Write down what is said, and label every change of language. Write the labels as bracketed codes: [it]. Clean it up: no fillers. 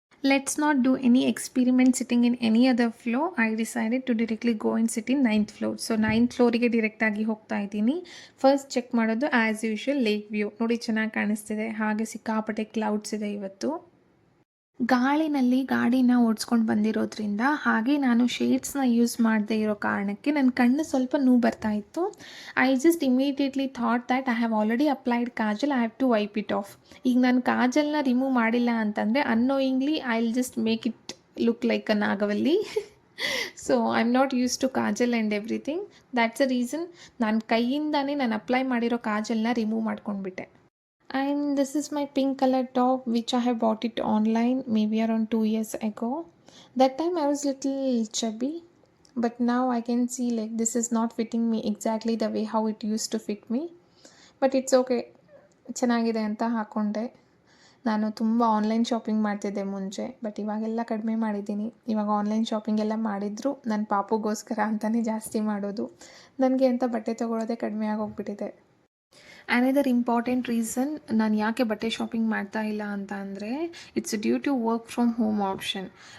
[en] Let's not do any experiment sitting in any other floor. I decided to directly go and sit in 9th floor. [kn] So 9th ಫ್ಲೋರಿಗೆ ಡೈರೆಕ್ಟಾಗಿ ಹೋಗ್ತಾ ಇದ್ದೀನಿ. First check ಮಾಡೋದು [en] as usual [kn] lake view. ನೋಡಿ ಚೆನ್ನಾಗಿ ಕಾಣಿಸ್ತಿದೆ. ಹಾಗೆ ಸಿಕ್ಕಾಪಟ್ಟೆ clouds ಇದೆ ಇವತ್ತು. ಗಾಳಿನಲ್ಲಿ ಗಾಡಿನ ಓಡಿಸ್ಕೊಂಡು ಬಂದಿರೋದ್ರಿಂದ ಹಾಗೆ ನಾನು ಶೇಡ್ಸ್ನ ಯೂಸ್ ಮಾಡದೇ ಇರೋ ಕಾರಣಕ್ಕೆ ನನ್ನ ಕಣ್ಣು ಸ್ವಲ್ಪ ನೋವು ಬರ್ತಾ ಇತ್ತು. [en] I just immediately thought that I have already applied kajal, I have to wipe it off. [kn] ಈಗ ನಾನು ಕಾಜಲ್ನ ರಿಮೂವ್ ಮಾಡಿಲ್ಲ ಅಂತಂದರೆ [en] Annoyingly I will just make it look like a Nagavalli. So I am not use to kajal and everything. That's a reason [kn] ನಾನು ಕೈಯಿಂದಾನೇ ನಾನು apply ಮಾಡಿರೋ ಕಾಜಲ್ನ remove ಮಾಡ್ಕೊಂಡ್ಬಿಟ್ಟೆ. [en] And this is my pink color top which I have bought it online maybe around 2 years ago. That time I was little chubby, but now I can see like this is not fitting me exactly the way how it used to fit me. But it's okay. [kn] ಚೆನ್ನಾಗಿದೆ ಅಂತ ಹಾಕ್ಕೊಂಡೆ. ನಾನು ತುಂಬ online shopping ಮಾಡ್ತಿದ್ದೆ ಮುಂಚೆ, but ಇವಾಗೆಲ್ಲ ಕಡಿಮೆ ಮಾಡಿದ್ದೀನಿ. ಇವಾಗ ಆನ್ಲೈನ್ ಶಾಪಿಂಗ್ ಎಲ್ಲ ಮಾಡಿದ್ರು ನನ್ನ ಪಾಪುಗೋಸ್ಕರ ಅಂತಲೇ ಜಾಸ್ತಿ ಮಾಡೋದು. ನನಗೆ ಅಂತ ಬಟ್ಟೆ ತೊಗೊಳೋದೇ ಕಡಿಮೆ ಆಗೋಗ್ಬಿಟ್ಟಿದೆ. [en] another important reason [kn] ನಾನು ಯಾಕೆ ಬಟ್ಟೆ ಶಾಪಿಂಗ್ ಮಾಡ್ತಾ ಇಲ್ಲ ಅಂತ ಅಂದರೆ [en] It's due to work from home option.